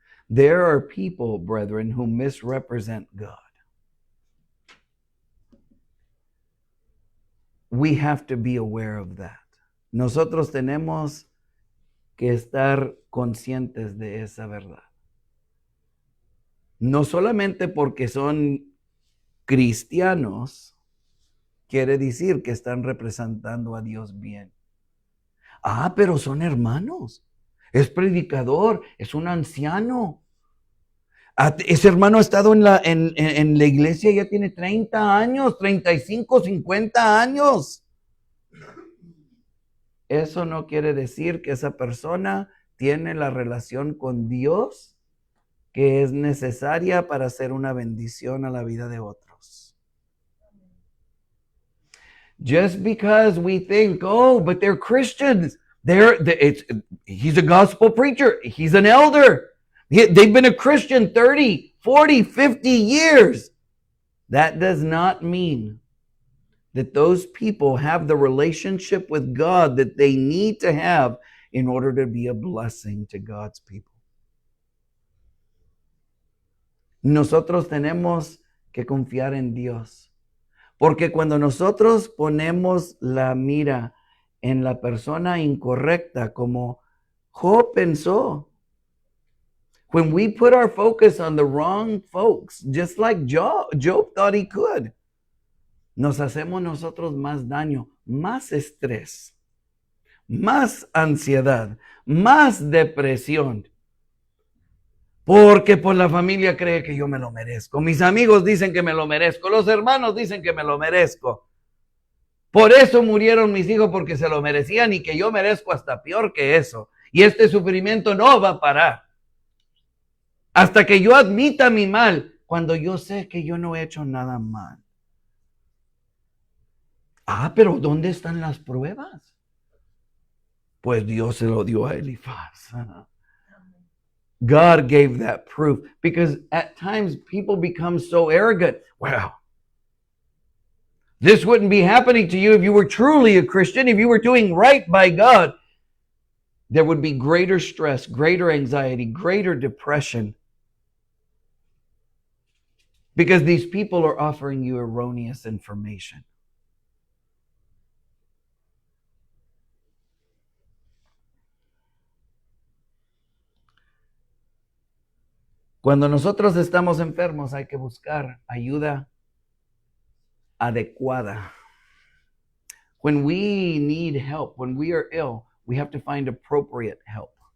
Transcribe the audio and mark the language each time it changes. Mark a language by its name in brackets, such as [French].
[English] There are people, brethren, who misrepresent God. We have to be aware of that. [Spanish] Nosotros tenemos que estar conscientes de esa verdad. No solamente porque son cristianos, quiere decir que están representando a Dios bien. Ah, pero son hermanos. Es predicador, es un anciano. Ese hermano ha estado en la iglesia, ya tiene 30 años, 35, 50 años. Eso no quiere decir que esa persona tiene la relación con Dios que es necesaria para hacer una bendición a la vida de otros. [English] Just because we think, oh, but they're Christians, he's a gospel preacher, he's an elder, they've been a Christian 30, 40, 50 years. That does not mean that those people have the relationship with God that they need to have in order to be a blessing to God's people. [Spanish] Nosotros tenemos que confiar en Dios, porque cuando nosotros ponemos la mira en la persona incorrecta, como Job pensó, [English] when we put our focus on the wrong folks, just like Job thought he could, [Spanish] nos hacemos nosotros más daño, más estrés, más ansiedad, más depresión. Porque pues la familia cree que yo me lo merezco. Mis amigos dicen que me lo merezco. Los hermanos dicen que me lo merezco. Por eso murieron mis hijos, porque se lo merecían, y que yo merezco hasta peor que eso. Y este sufrimiento no va a parar hasta que yo admita mi mal, cuando yo sé que yo no he hecho nada mal. Ah, pero ¿dónde están las pruebas? Pues Dios se lo dio a Elifaz. [English] God gave that proof, because at times people become so arrogant. Wow. This wouldn't be happening to you if you were truly a Christian, if you were doing right by God. There would be greater stress, greater anxiety, greater depression, because these people are offering you erroneous information. [Spanish] Cuando nosotros estamos enfermos, hay que buscar ayuda adecuada. [English] When we need help, when we are ill, we have to find appropriate help.